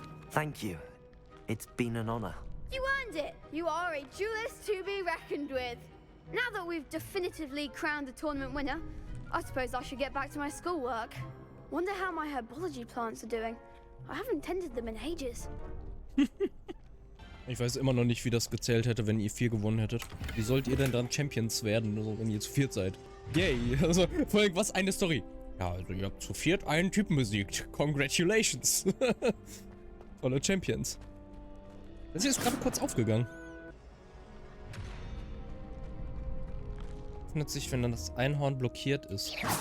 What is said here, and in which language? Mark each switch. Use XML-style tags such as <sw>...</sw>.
<en>Thank you. It's been an honor. You earned it. You are a duelist to be reckoned with. Now that we've definitively crowned the tournament winner, I suppose I should get back to my schoolwork. Wonder how my herbology plants are doing. I haven't tended them in ages.</en> <de>Ich weiß immer noch nicht, wie das gezählt hätte, wenn ihr 4 gewonnen hättet. Wie sollt ihr denn dann Champions werden, also wenn ihr zu 4 seid? Yay, also vor allem, was eine Story. Ja, also ihr habt zu 4 einen Typen besiegt.</de> <en>Congratulations.</en> <de>Tolle Champions. Das hier ist gerade kurz aufgegangen. Öffnet sich, wenn dann das Einhorn blockiert ist.</de>